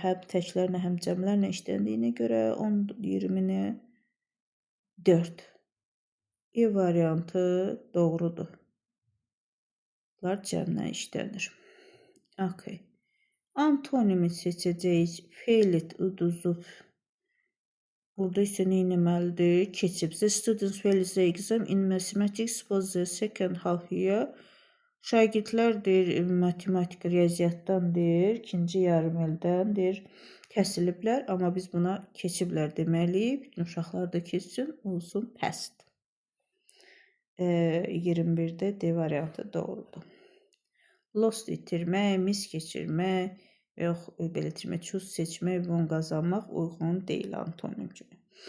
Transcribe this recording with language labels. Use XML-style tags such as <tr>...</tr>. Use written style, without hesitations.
<az>Həm təklərlə, həm cəmlərlə işləndiyinə görə 10, 20-ni 4. E variantı doğrudur. Bunlar cəmlə işlənir. Okay. Antonimi seçəcəyik. Failit, uduzub. Burada isə nə etməlidir? Keçib.</az> <en>The students failed the exam in mathematics for the second half year.</en> <az>Şagirdlərdir, matematik riyaziyyatdandır, ikinci yarım ildəndir. Kəsiliblər, amma biz buna keçiblər deməliyik. Bütün uşaqlar da keçsin, olsun past. 21-də D variantı doğrudur. Lost itirmək, mis keçirmək və yox, belə itirmək, choose seçmək, won qazanmaq uyğun deyil antonim kimi.</az>